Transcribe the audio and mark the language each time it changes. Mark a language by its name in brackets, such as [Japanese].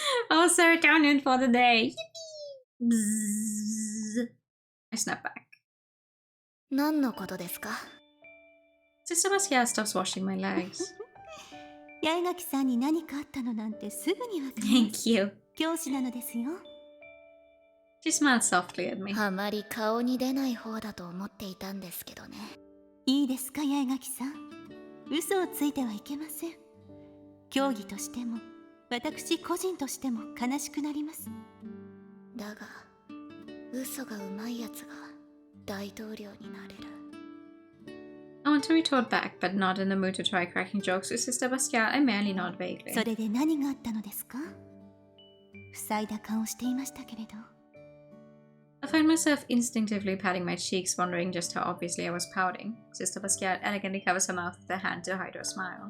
[English] Oh, serotonin for the day. Yippee! Bzzz. I snap back. [Japanese] 何のことですか？ [English] Sister Basquiat stops washing my legs. [Japanese] 八重垣さんに何かあったのなんてすぐにわかります。 [English] Thank you. [Japanese] 教師なのですよ。 [English] She smiled softly at me. [Japanese] あまり顔に出ない方だと思っていたんですけどね。いいですか、八重垣さん。嘘をついてはいけません。競技としても、私個人としても悲しくなります。だが、嘘がうまいやつが大統領になれる。 [English] I want to retort back, but not in the mood to try cracking jokes with Sister Basquiat. I merely nod vaguely. [Japanese] それで何があったのですか？塞いだ顔をしていましたけれど。 [English] I find myself instinctively patting my cheeks, wondering just how obviously I was pouting. Sister Basquiat elegantly covers her mouth with her hand to hide her smile.